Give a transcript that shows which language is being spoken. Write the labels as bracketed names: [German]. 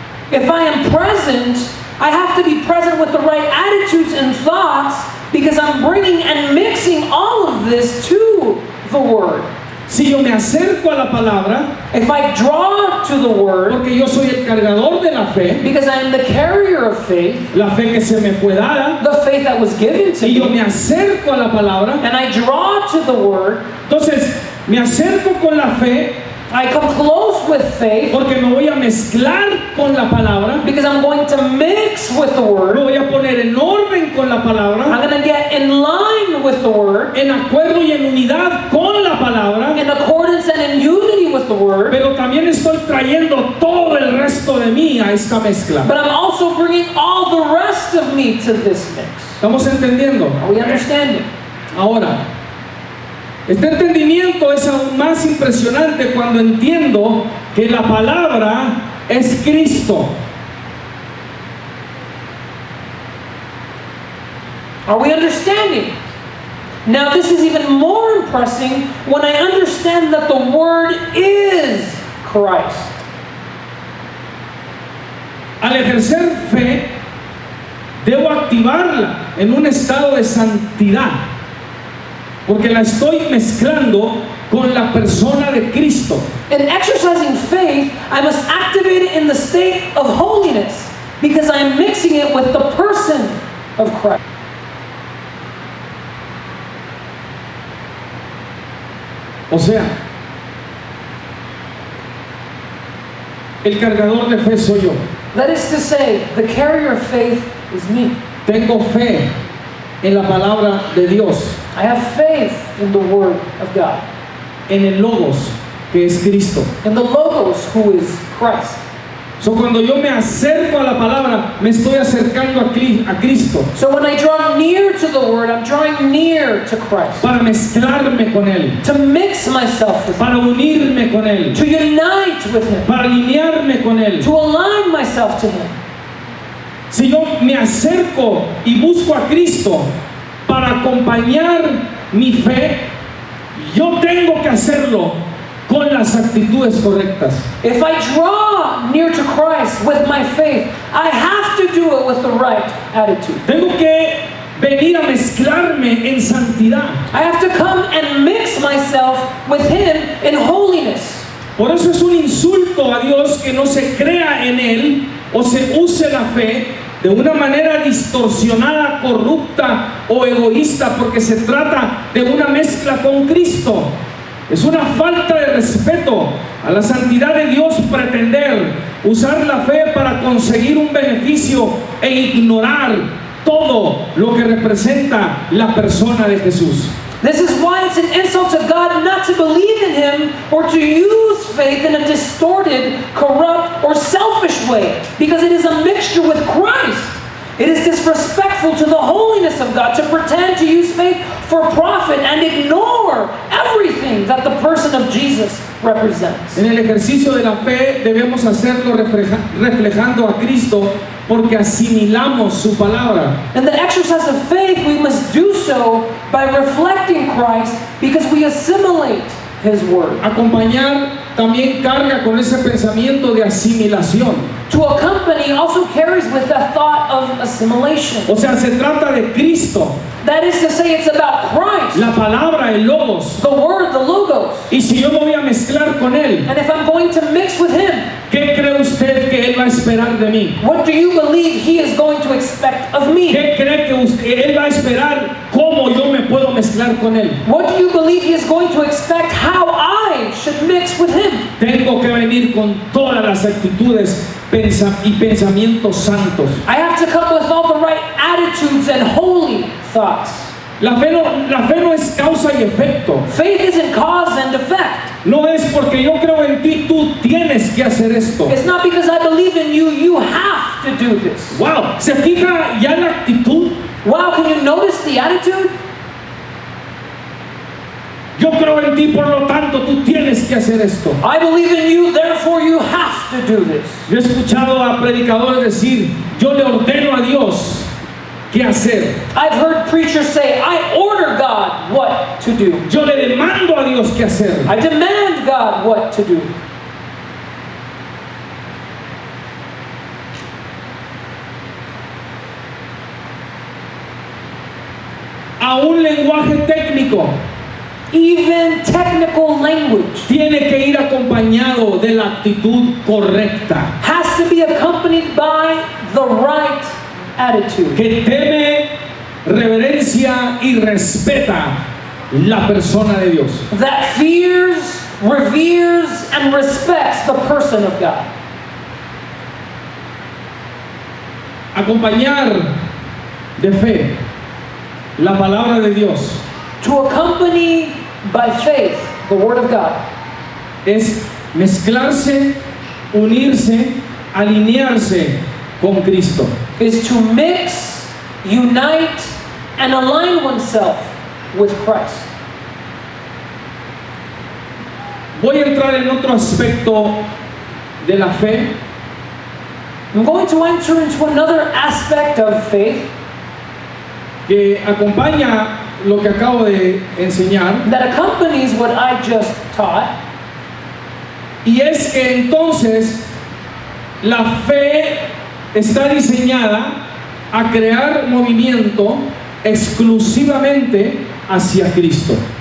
[English] If I am present, I have to be present with the right attitudes and thoughts, because I'm bringing and mixing all of this to the Word. [Spanish] Si yo me acerco a la palabra, [English] If I draw to the Word, [Spanish] porque yo soy el cargador de la fe, [English] because I am the carrier of faith, [Spanish] la fe que se me fue dada, [English] the faith that was given to [Spanish] y yo me acerco a la palabra, [English] and I draw to the Word, [Spanish] entonces me acerco con la fe, [English] I come close with faith, [Spanish] porque me voy a mezclar con la palabra, [English] because I'm going to mix with the [Spanish] me [English] Word. [Spanish] voy a poner en orden con la palabra, [English] I'm going to get in line with the Word, [Spanish] en acuerdo y en unidad con la palabra, [English] in accordance and in unity with the Word, [Spanish] pero también estoy trayendo todo el resto de mí a esta mezcla. [English] but I'm also bringing all the rest of me to this mix. [Spanish] ¿Estamos entendiendo? [English] Are we understanding? [Spanish] Ahora, este entendimiento es aún más impresionante cuando entiendo que la palabra es Cristo. [English] Are we understanding? Now this is even more impressive when I understand that the Word is Christ. [Spanish] Al ejercer fe, debo activarla en un estado de santidad, porque la estoy mezclando con la persona de Cristo. [English] In exercising faith, I must activate it in the state of holiness, because I am mixing it with the person of Christ. [Spanish] O sea, el cargador de fe soy yo. [English] That is to say, the carrier of faith is me. [Spanish] Tengo fe en la palabra de Dios, [English] I have faith in the Word of God, [Spanish] en el Logos, que es Cristo. [English] in the Logos, who is Christ. [Spanish] So, cuando yo me acerco a la palabra, me estoy acercando a Cristo [English] So when I draw near to the Word, I'm drawing near to Christ. [Spanish] para mezclarme con Él, [English] To mix myself with Him. [Spanish] para unirme con Él, [English] To unite with Him. [Spanish] para alinearme con Él. [English] To align myself to Him. [Spanish] Si yo me acerco y busco a Cristo para acompañar mi fe, yo tengo que hacerlo con las actitudes correctas. [English] If I draw near to Christ with my faith, I have to do it with the right attitude. [Spanish] Tengo que venir a mezclarme en santidad. [English] I have to come and mix myself with Him in holiness. [Spanish] Por eso es un insulto a Dios que no se crea en Él o se use la fe de una manera distorsionada, corrupta o egoísta, porque se trata de una mezcla con Cristo. Es una falta de respeto a la santidad de Dios pretender usar la fe para conseguir un beneficio e ignorar todo lo que representa la persona de Jesús. [English] This is why it's an insult to God not to believe in Him or to use faith in a distorted, corrupt, or selfish way, because it is a mixture with Christ. It is disrespectful to the holiness of God to pretend to use faith for profit and ignore everything that the person of Jesus represents. [Spanish] En el ejercicio de la fe debemos hacerlo reflejando a Cristo, porque asimilamos su palabra. [English] In the exercise of faith, we must do so by reflecting Christ, because we assimilate His Word. [Spanish] Acompañar también carga con ese pensamiento de asimilación. [English] To accompany also carries with the thought of assimilation. [Spanish] O sea, se trata de Cristo, [English] That is to say, it's about Christ, [Spanish] la palabra, el Logos. [English] the Word, the Logos. [Spanish] Y si yo me voy a mezclar con Él, [English] And if I'm going to mix with Him, [Spanish] ¿qué cree usted que Él va a esperar de mí? [English] what do you believe He is going to expect of me? [Spanish] ¿Qué cree que Él va a esperar cómo yo me puedo mezclar con Él? [English] What do you believe He is going to expect how I should mix with Him? [Spanish] Tengo que venir con todas las actitudes y pensamientos santos. [English] I have to come with all the right attitudes and holy thoughts. [Spanish] La fe no es causa y efecto. [English] Faith isn't cause and effect. [Spanish] No es porque yo creo en ti, tú tienes que hacer esto. [English] It's not because I believe in you, you have to do this. [Spanish] Wow, ¿se fija ya la actitud? [English] Wow, can you notice the attitude? [Spanish] Yo creo en ti, por lo tanto, tú tienes que hacer esto. [English] I believe in you, therefore you have to do this. [Spanish] Yo he escuchado a predicadores decir, yo le ordeno a Dios qué hacer. [English] I've heard preachers say, I order God what to do. [Spanish] Yo le demando a Dios qué hacer. [English] I demand God what to do. [Spanish] A un lenguaje técnico [English] Even technical language [Spanish] tiene que ir acompañado de la actitud correcta, [English] has to be accompanied by the right attitude [Spanish] que teme, reverencia y respeta la persona de Dios. [English] that fears, reveres, and respects the person of God. [Spanish] Acompañar de fe la palabra de Dios [English] To accompany by faith the Word of God [Spanish] es mezclarse, unirse, alinearse con Cristo. [English] is to mix, unite, and align oneself with Christ. [Spanish] Voy a entrar en otro aspecto de la fe [English] I'm going to enter into another aspect of faith [Spanish] que acompaña lo que acabo de enseñar, [English] that accompanies what I just taught. [Spanish] y es que entonces la fe está diseñada a crear movimiento exclusivamente hacia Cristo.